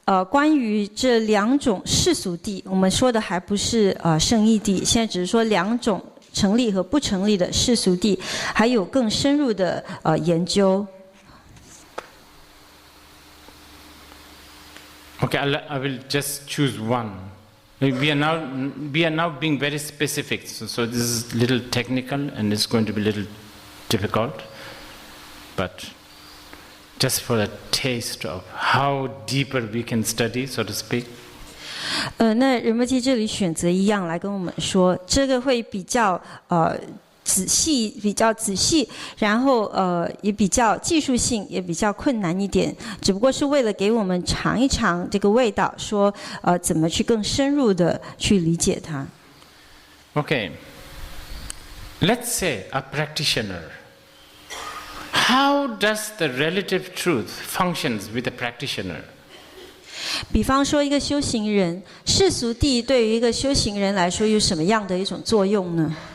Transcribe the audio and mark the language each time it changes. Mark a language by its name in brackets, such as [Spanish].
[Chinese] 关于这两种世俗谛，我们说的还不是圣义谛，现在只是说两种成立和不成立的世俗谛，还有更深入的研究。 [English] Okay, I will just choose one. We are now being very specific, so this is a little technical and it's going to be a little difficult, but just for a taste of how deeper we can study, so to speak. [Chinese] 那仁波切这里选择一样来跟我们说，这个会比较仔细，然后也比较技术性，也比较困难一点，只不过是为了给我们尝一尝这个味道，说怎么去更深入的去理解它。 [English] Okay, let's say a practitioner. How does the relative truth functions with a practitioner? [Chinese] 比方说一个修行人，世俗谛对于一个修行人来说有什么样的一种作用呢？